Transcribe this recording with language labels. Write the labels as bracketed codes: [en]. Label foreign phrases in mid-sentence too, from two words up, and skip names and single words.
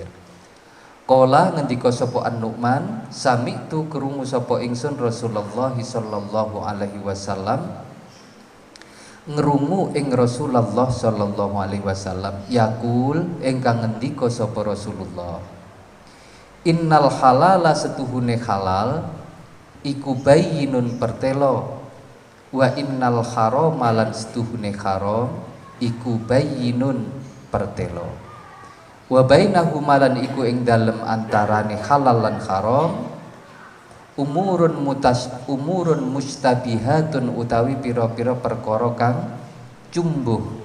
[jv] Qala ngendika sapa An Nu'man, sami'tu krungu sapa ingsun Rasulullah [ar] صلى الله عليه وسلم [jv] ngrungu ing Rasulullah [ar] صلى الله عليه وسلم يقول [jv] ingkang ngendika sapa Rasulullah, [ar] إن الحلال [jv] setuhune halal iku bayyinun pertelo, [ar] وإن الحرام [jv] lan setuhune haram iku bayyinun pertelo, [ar] وبينهما [jv] lan iku ing dalem antarane halal lan haram [ar] أمور مشتبهات [jv] utawi pira-pira perkara kang jumbuh,